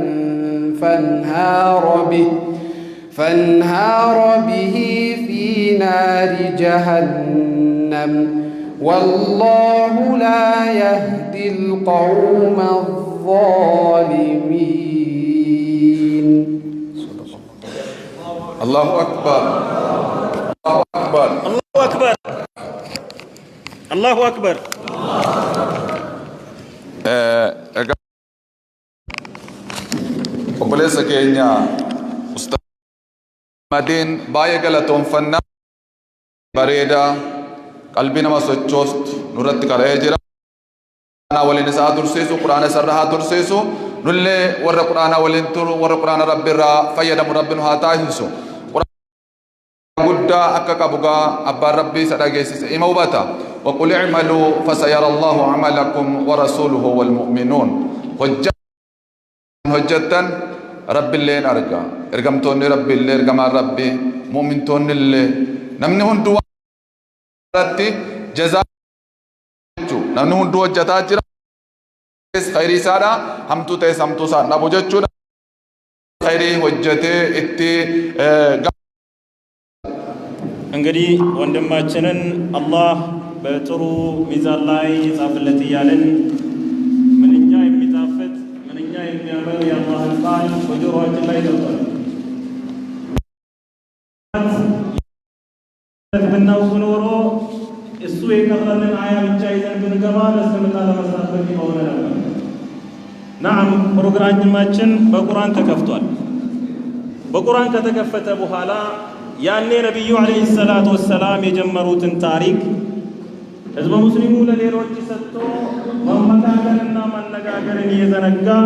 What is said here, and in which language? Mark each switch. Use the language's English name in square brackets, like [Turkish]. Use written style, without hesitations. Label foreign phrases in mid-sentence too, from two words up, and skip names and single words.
[Arabic] فانهار به في نار جهنم والله لا يهدي القوم الظالمين. الله أكبر. الله أكبر. الله أكبر. الله أكبر. [Oromo] obboleessa keenya Ustaaz Madiin baay'ee galatoomfannaa bareedaa qalbii nama sochoostu nurratti qara'ee jira. waliin isaa tursiisu quraana isarra haa tursiisu nullee warra quraana waliin turu warra quraana rabbi irraa fayyadamu rabbi nu haa taasisu. guddaa akka qabugaa abbaan rabbii isa dhageessise ima hubata. وقل اعملوا فسيرى الله عملكم ورسوله والمؤمنون. hojjettan rabbi illee arga ergamtoonni rabbi illee ergamaan rabbi mu'mintoonni illee namni hunduu irratti jazaa jechuudha. namni hunduu hojjetaa jira. khayrii isaadha hamtuu ta'es hamtuu isaa dhabu jechuudha. khayrii hojjetee itti [Amharic] እንግዲህ ወንድማችንን አላህ በጥሩ ሚዛን ላይ ይጻፍለት እያልን ምንኛ የሚጣፍጥ ምንኛ የሚያምር የአላህን ቃል በጆሮአችን ላይ ገብቷል። ብናውቅ ኖሮ እሱ የቀረንን አያ ብቻ ይዘን ብንገባ ለእስልምና ለመስራት በቂ በሆነ ነበር። ናም ፕሮግራማችን በቁርአን ተከፍቷል። በቁርአን ከተከፈተ በኋላ ያኔ ነብዩ [Arabic] عليه الصلاة والسلام [Amharic] የጀመሩትን ታሪክ ህዝበ ሙስሊሙ ለሌሎች ሰጥቶ መመካከርና ማነጋገርን እየዘነጋ